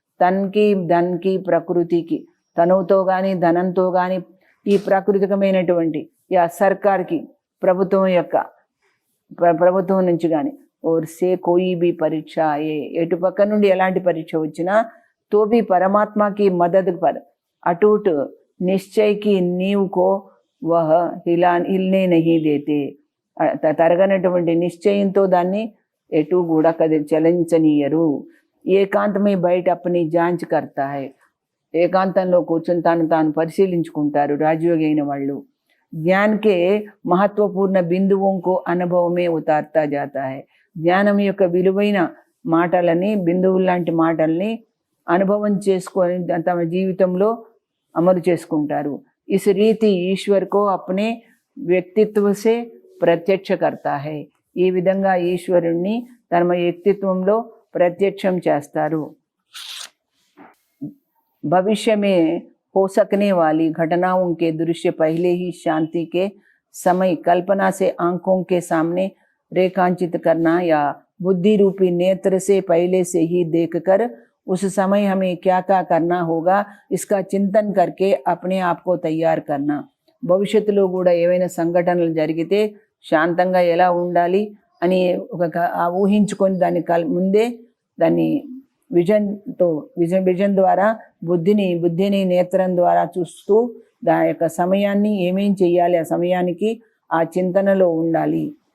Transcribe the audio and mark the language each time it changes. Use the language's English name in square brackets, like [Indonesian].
[Hindi] తనకి ధన్కి ప్రకృతికి, [Telugu] తనువుతో కానీ ధనంతో కానీ ఈ ప్రాకృతికమైనటువంటి సర్కార్కి, ప్రభుత్వం నుంచి కానీ [Hindi] और से कोई भी परीक्षा आए, [Telugu] ఎటుపక్క నుండి ఎలాంటి పరీక్ష వచ్చినా [Hindi] तो भी परमात्मा की मदद पर अटूट निश्चय की नींव को वह हिलने नहीं देते. [Telugu] తరగనటువంటి నిశ్చయంతో దాన్ని ఎటు కూడా చలించనీయరు. ఏకాంత [Hindi] में बैठ अपनी जांच करता है, [Telugu] ఏకాంతంలో కూర్చొని తాను పరిశీలించుకుంటారు రాజయోగి అయిన వాళ్ళు. [Hindi] జ్ఞాన్ కే మహత్వపూర్ణ బిందువుం కో అనుభవమే ఉతార్తా జాతా హై, [Telugu] జ్ఞానం యొక్క విలువైన మాటలని, బిందువులు లాంటి మాటల్ని అనుభవం చేసుకొని తమ జీవితంలో అమలు చేసుకుంటారు. [Hindi] ఇస్ రీతి ఈశ్వర్ కో అప్నే వ్యక్తిత్వ సే ప్రత్యక్ష కర్తా హై, [Telugu] ఈ విధంగా ఈశ్వరుణ్ణి తమ వ్యక్తిత్వంలో ప్రత్యక్షం చేస్తారు. [Hindi] भविष्य में हो सकने वाली घटनाओं के दृश्य पहले ही शांति के समय कल्पना से आंखों के सामने रेखांकित करना, या बुद्धि रूपी नेत्र से पहले से ही देखकर उस समय हमें क्या क्या करना होगा इसका चिंतन करके अपने आप को तैयार करना. [Telugu] భవిష్యత్తులో కూడా ఏవైనా సంఘటనలు జరిగితే శాంతంగా ఎలా ఉండాలి అని ఊహించుకొని ముందే దాన్ని విజన్ ద్వారా బుద్ధిని నేత్రం ద్వారా చూస్తూ దాని యొక్క సమయాన్ని ఏమేం చెయ్యాలి, ఆ సమయానికి ఆ చింతనలో ఉండాలి.